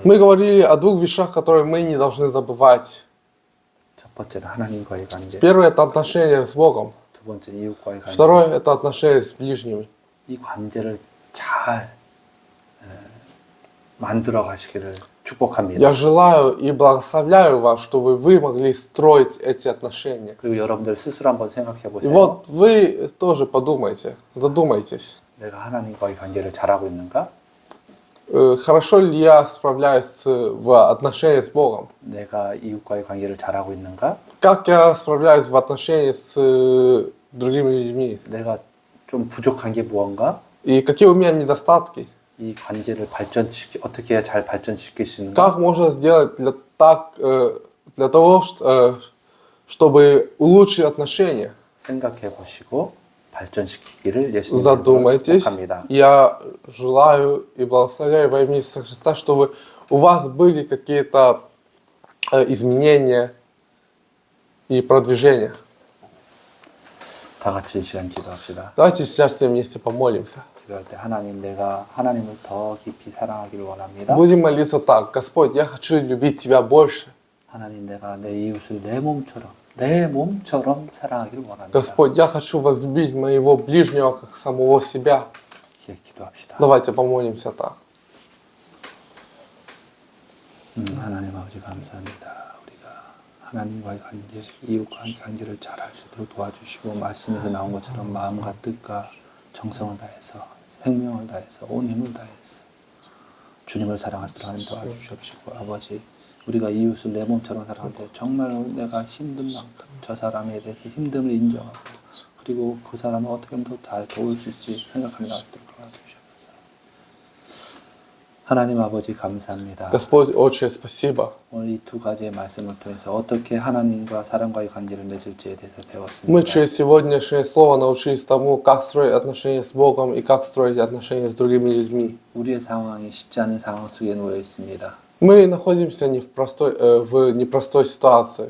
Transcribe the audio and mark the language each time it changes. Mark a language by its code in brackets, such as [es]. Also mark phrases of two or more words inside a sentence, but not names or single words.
[ru] Мы говорили о двух вещах, которые мы не должны забывать. [ko] 첫 번째는 하나님과의 관계, [ru] Первое – это отношения с Богом. [ko] 두 번째는 이웃과의 관계. [ru] Второе – это отношения с ближними. [ko] 이 관계를 잘 만들어 가시기를 축복합니다. [ru] Я желаю и благословляю вас, чтобы вы могли строить эти отношения. [ko] 그리고 여러분들 스스로 한번 생각해 [ru] И [ko] 보세요. [ru] вот вы тоже подумайте, задумайтесь. [ko] 내가 하나님과의 관계를 잘하고 있는가? [ru] Хорошо ли я справляюсь в отношении с Богом? [ko] 내가 이웃과의 관계를 잘하고 있는가? [ru] Как я справляюсь в отношении с другими людьми? [ko] 내가 좀 부족한 게 무언가? [ru] И какие у меня недостатки? [ko] 이 관계를 어떻게 해야 잘 발전시킬 수 있는가? [ru] Как можно сделать для того, чтобы улучшить отношения? [ko] 생각해 보시고 발전시키기를 예수님으로 [ru] Задумайтесь. [ko] 축복합니다. [ru] Я желаю и благословляю во имя Иисуса Христа, чтобы у вас были какие-то изменения и продвижения. [ko] 다 같이 이 시간 기도합시다. [ru] Давайте сейчас все вместе помолимся. [ko] 기도할 때 내가 하나님을 더 깊이 사랑하기를 원합니다. [ru] Будем молиться так. Господь, я хочу любить Тебя больше. [ko] 하나님, 내가 내 이웃을 내 몸처럼 사랑하기를 원합니다. [ru] Господь, я хочу возлюбить моего ближнего, как самого себя. [ko] 기도합시다. [ru] Давайте помолимся так. [ko] 하나님 아버지 감사합니다. 우리가 하나님과의 관계, 이웃과의 관계를 잘 할 수 있도록 도와주시고 말씀에서 나온 것처럼 마음과 뜻과 정성을 다해서 생명을 다해서 온 힘을 다해서 주님을 사랑할 수 하나님 도와주시옵시고 아버지 우리가 이웃을 내 몸처럼 사랑할 때 정말로 내가 힘든 만큼 저 사람에 대해서 힘듦을 인정하고 그리고 그 사람을 어떻게 하면 더 잘 도울 수 있을지 생각하며 나아가도록 도와주셔서 하나님 아버지 감사합니다. [ru] Господь, Отче, спасибо. [ko] 오늘 이 두 가지의 말씀을 통해서 어떻게 하나님과 사람과의 관계를 맺을지에 대해서 [ru] Мы [ko] 배웠습니다. [ru] через сегодняшнее слово научились тому, как строить отношения с Богом и как строить отношения с другими людьми. [ko] 우리의 상황이 쉽지 않은 상황 속에 놓여 있습니다. [ru] Мы находимся в непростой ситуации,